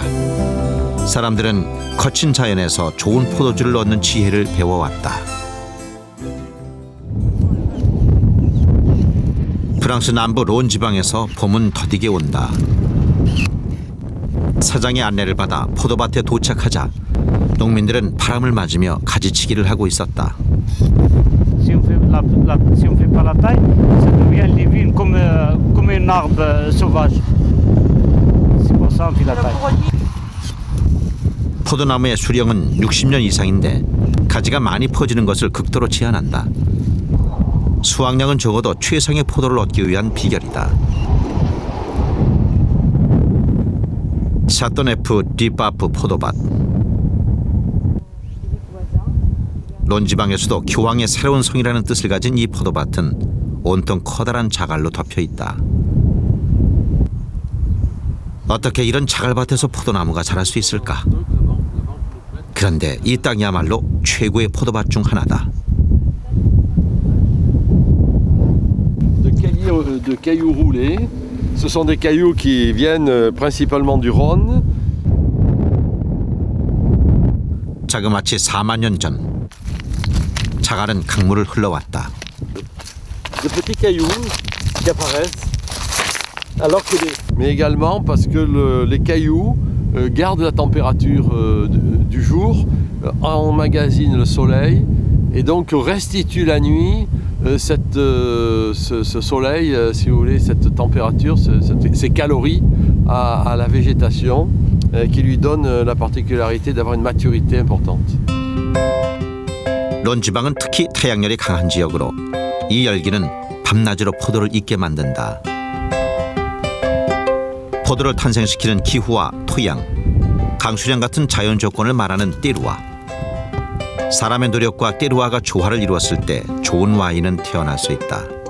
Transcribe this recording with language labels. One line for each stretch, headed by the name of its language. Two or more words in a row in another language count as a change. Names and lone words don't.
Korean: 사람들은 거친 자연에서 좋은 포도주를 얻는 지혜를 배워왔다. 프랑스 남부 론 지방에서 봄은 더디게 온다. 사장의 안내를 받아 포도밭에 도착하자 농민들은 바람을 맞으며 가지치기를 하고 있었다.
French: Si on fait pas la taille, ça devient les vignes comme un arbre sauvage. C'est pour ça on fait la taille.
Korean: 포도나무의 수령은 60년 이상인데 가지가 많이 퍼지는 것을 극도로 제한한다. 수확량은 적어도 최상의 포도를 얻기 위한 비결이다. 샤토네프 디 빠뿌 포도밭. 론 지방에서도 교황의 새로운 성이라는 뜻을 가진 이 포도밭은 온통 커다란 자갈로 덮여 있다. 어떻게 이런 자갈밭에서 포도나무가 자랄 수 있을까? 그런데 이 땅이야말로 최고의 포도밭 중 하나다.
French: De cailloux roulés. Ce sont des cailloux qui viennent principalement du Rhône.
Korean: 자그마치 4만 년 전 자갈은 강물을 흘러왔다.
French: De petits cailloux qui apparaissent alors que mais également parce que les cailloux gardent la température du jour, emmagasinent le soleil et donc restituent la nuit ce soleil, si vous voulez, cette température, ces calories à la végétation qui lui donne la particularité d'avoir une maturité importante.
Korean: 론 지방은 특히 태양열이 강한 지역으로 이 열기는 밤낮으로 포도를 익게 만든다. 포도를 탄생시키는 기후와 토양, 강수량 같은 자연 조건을 말하는 띠루아. 사람의 노력과 띠루아가 조화를 이루었을 때 좋은 와인은 태어날 수 있다.